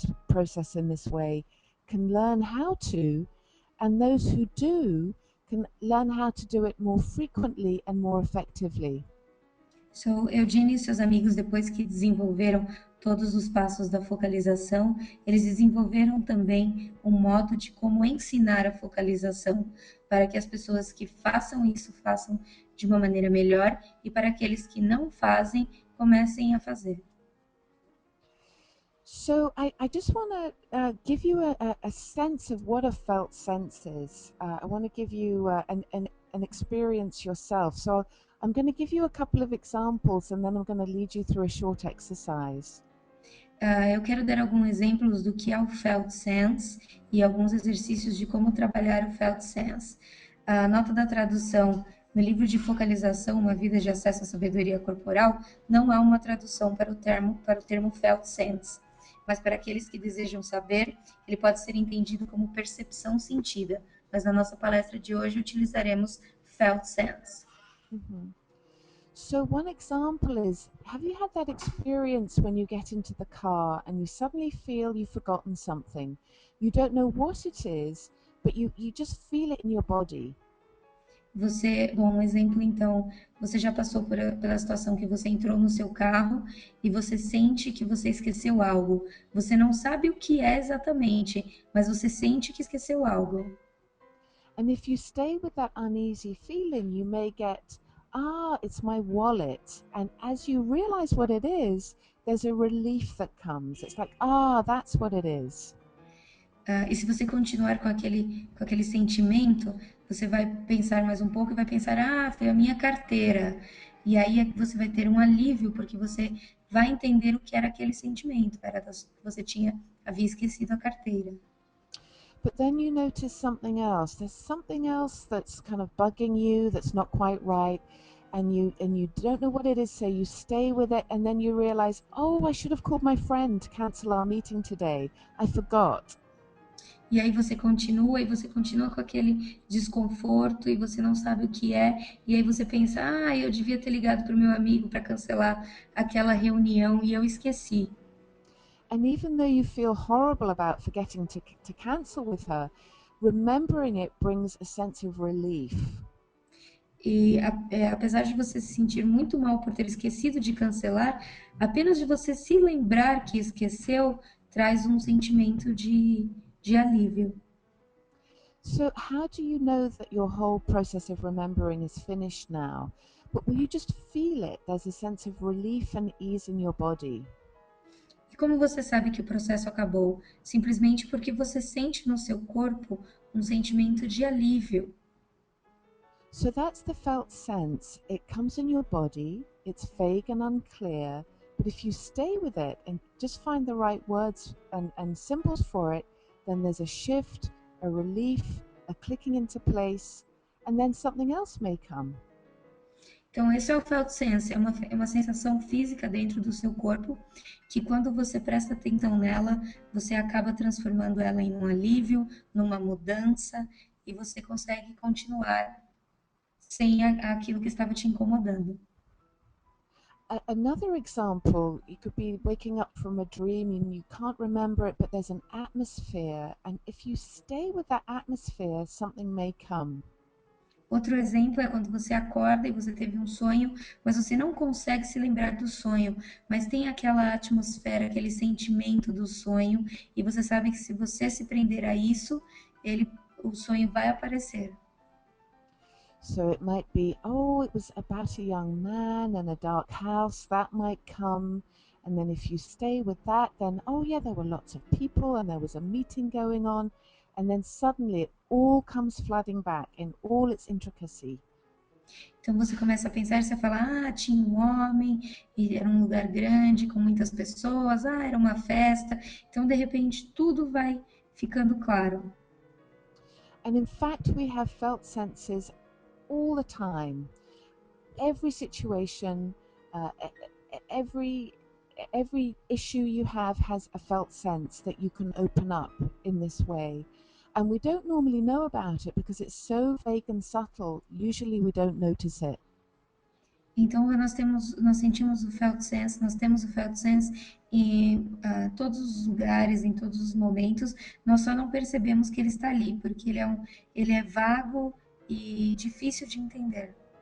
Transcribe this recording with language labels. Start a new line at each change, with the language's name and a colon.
English: process in this way, can learn how to, and those who do can learn how to do it more frequently and more effectively.
Portuguese: So, Eugene e seus amigos, depois que desenvolveram todos os passos da focalização, eles desenvolveram também um modo de como ensinar a focalização para que as pessoas que façam isso façam de uma maneira melhor e para aqueles que não fazem comecem a fazer.
English: So I just want to give you a sense of what a felt sense is. I want to give you an experience yourself. So I'm going to give you a couple of examples and then I'm going to lead you through a short exercise.
Portuguese: Eu quero dar alguns exemplos do que é o Felt Sense e alguns exercícios de como trabalhar o Felt Sense. A nota da tradução no livro de focalização, Uma Vida de Acesso à Sabedoria Corporal, não há uma tradução para o termo Felt Sense, mas para aqueles que desejam saber, ele pode ser entendido como percepção sentida, mas na nossa palestra de hoje utilizaremos Felt Sense. Mm-hmm.
English: So one example is, have you had that experience when you get into the car and you suddenly feel you've forgotten something? You don't know what it is, but you just feel it in your body.
Portuguese: Um exemplo então, você já passou pela situação que você entrou no seu carro e você sente que você esqueceu algo. Você não sabe o que é exatamente, mas você sente que esqueceu algo.
English: And if you stay with that uneasy feeling, you may get, it's my wallet. And as you realize what it is, there's a relief that comes. It's like, that's what it is.
Portuguese: E se você continuar com aquele sentimento, você vai pensar mais um pouco e vai pensar, foi a minha carteira. E aí você vai ter um alívio, porque você vai entender o que era aquele sentimento. Você havia esquecido a carteira.
English: But then you notice something else. There's something else that's kind of bugging you, that's not quite right. And you don't know what it is, so you stay with it, and then you realize, I should have called my friend to cancel our meeting today. I forgot.
Portuguese: E aí você continua com aquele desconforto e você não sabe o que é. E aí você pensa, eu devia ter ligado para o meu amigo para cancelar aquela reunião e eu esqueci.
English: And even though you feel horrible about forgetting to cancel with her, remembering it brings a sense of relief.
Portuguese: E apesar de você se sentir muito mal por ter esquecido de cancelar, apenas de você se lembrar que esqueceu traz um sentimento de alívio.
English: So how do you know that your whole process of remembering is finished now? But will you just feel it? There's a sense of relief and ease in your body.
Portuguese: E como você sabe que o processo acabou? Simplesmente porque você sente no seu corpo um sentimento de alívio.
English: So that's the felt sense. It comes in your body, it's vague and unclear, but if you stay with it and just find the right words and symbols for it, then there's a shift, a relief, a clicking into place, and then something else may come.
Portuguese: Então, esse é o felt sense, é uma sensação física dentro do seu corpo, que quando você presta atenção nela, você acaba transformando ela em um alívio, numa mudança, e você consegue continuar sem aquilo que estava te incomodando.
English: Another example, you could be waking up from a dream and you can't remember it, but there's an atmosphere, and if you stay with that atmosphere, something may come.
Portuguese: Outro exemplo é quando você acorda e você teve um sonho, mas você não consegue se lembrar do sonho, mas tem aquela atmosfera, aquele sentimento do sonho, e você sabe que se você se prender a isso, o sonho vai aparecer.
English: So it might be, it was about a young man and a dark house, that might come. And then if you stay with that, then, oh yeah, there were lots of people and there was a meeting going on. And then suddenly it all comes flooding back in all its intricacy.
Portuguese: Então você começa a pensar, você fala, tinha um homem, e era um lugar grande, com muitas pessoas, era uma festa. Então, de repente, tudo vai ficando claro.
English: And in fact, we have felt senses all the time. Every situation, every issue you have has a felt sense that you can open up in this way. And we don't normally know about it because it's so vague and subtle. Usually we don't notice it.
Portuguese: Então, nós sentimos o felt sense, nós temos o felt sense em todos os lugares, em todos os momentos. Nós só não percebemos que ele está ali, porque ele é vago e difícil de entender.